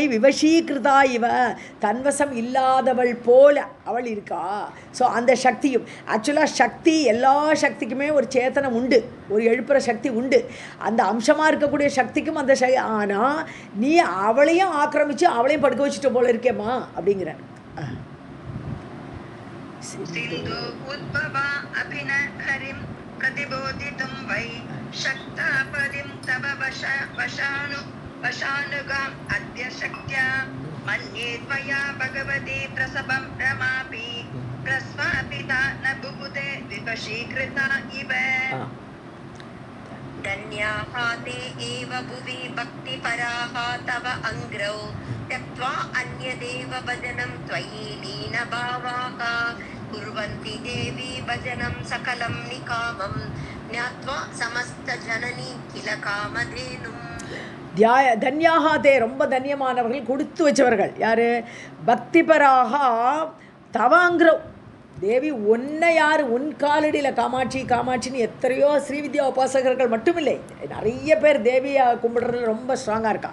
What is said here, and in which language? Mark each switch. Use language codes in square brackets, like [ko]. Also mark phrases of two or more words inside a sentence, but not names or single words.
[sa] विवशीकृता इव, [ta] தன்வசம் இல்லாதவள் போல அவள் இருக்கா. ஸோ அந்த சக்தியும் ஆக்சுவலாக சக்தி, எல்லா சக்திக்குமே ஒரு சேத்தனம் உண்டு, ஒரு எழுப்புற சக்தி உண்டு. அந்த அம்சமாக இருக்கக்கூடிய சக்திக்கும் அந்த ஆனால் நீ அவளையும் ஆக்கிரமித்து அவளையும் படுக்க வச்சுட்ட போல இருக்கேம்மா அப்படிங்கிற. [sa] सिन्धु उद्भवा अपि न हरिं प्रतिबोधितुं वै शक्तापदिं तव वशानुगाम् अद्य शक्त्या मन्ये त्वया भगवती प्रसभं रमापि प्रस्वापिता न बुबुदे विवशीकृता इव. धन्याः ते एव भुवि भक्तिपराः तव अङ्ग्रौ त्यक्त्वा अन्यदेव भजनं त्वयि लीनभावाः कुर्वन्ति देवी भजनं सकलं निकामं ज्ञात्वा समस्तजननी किल कामधेनुम्. धन्याः ते, [ta] ரொம்ப தன்யமானவர்கள், கொடுத்து வச்சவர்கள். யார்? [sa] भक्तिपराः तवाङ्घ्रौ देवि, [ta] உன்னை யார் உன் காலடியில் காமாட்சி காமாட்சின்னு எத்தனையோ ஸ்ரீவித்யா உபாசகர்கள் மட்டுமில்லை, நிறைய பேர் தேவியை கும்பிடுறதுல ரொம்ப ஸ்ட்ராங்காக இருக்கா.